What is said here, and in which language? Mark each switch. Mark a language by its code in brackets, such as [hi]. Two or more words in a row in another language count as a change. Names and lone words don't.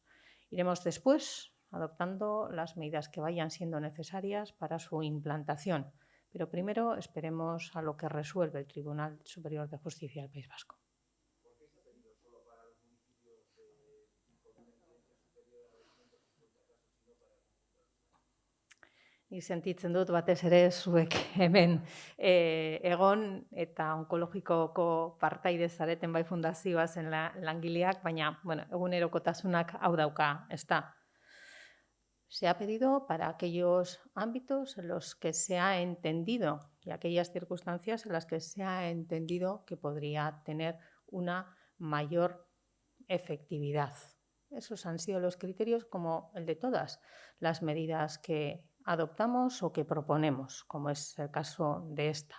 [es] Iremos después adoptando las medidas que vayan siendo necesarias para su implantación. Pero primero esperemos a lo que resuelve el Tribunal Superior de Justicia del País Vasco. ¿Por qué se ha pedido solo para los municipios con una incidencia superior a 250 casos y no para el conjunto? [eu] Ni sentitzen dut batez ere zuek hemen egon eta onkologikoko partaide zareten bai fundazioa zen langileak, baina egunerokotasunak hau dauka, ezta. [es] Se ha pedido para aquellos ámbitos en los que se ha entendido y aquellas circunstancias en las que se ha entendido que podría tener una mayor efectividad. Esos han sido los criterios como el de todas las medidas que adoptamos o que proponemos, como es el caso de esta.